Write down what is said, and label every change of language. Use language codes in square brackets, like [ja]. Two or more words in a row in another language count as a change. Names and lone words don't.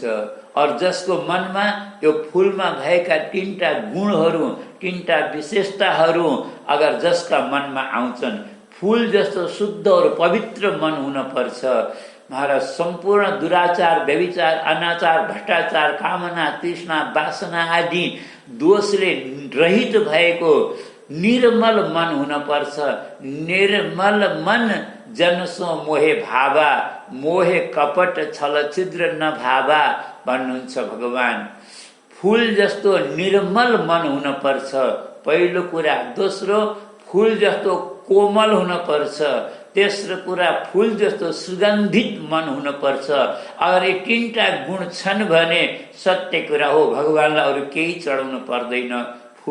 [ne] और जसको मनमा यो फूलमा भएका तीनटा गुणहरू, तीनटा विशेषताहरू अगर जसका मनमा आउँछन्, फूल जस्तो शुद्ध और पवित्र मन हुन पर्छ। महाराज, सम्पूर्ण दुराचार, व्यभिचार, अनाचार, भ्रष्टाचार, कामना, तृष्णा, वासना आदि दोषले रहित भएको निर्मल मन हुन पर्छ। [awa] निर्मल मन जनसो मोहे भावा, मोहे कपट छल छिद्र न भावा [ne] भन्नुहुन्छ भगवान। फूल जस्तो निर्मल मन हुन पर्छ, पहिलो कुरा। दोस्रो, फूल जस्तो कोमल हुन पर्छ। तेस्रो कुरा, फूल जस्तो सुगन्धित मन हुन पर्छ। अगर यी तीनटा गुण छन् भने सत्य कुरा हो, भगवानलाई अरू केही चढाउनु पर्दैन।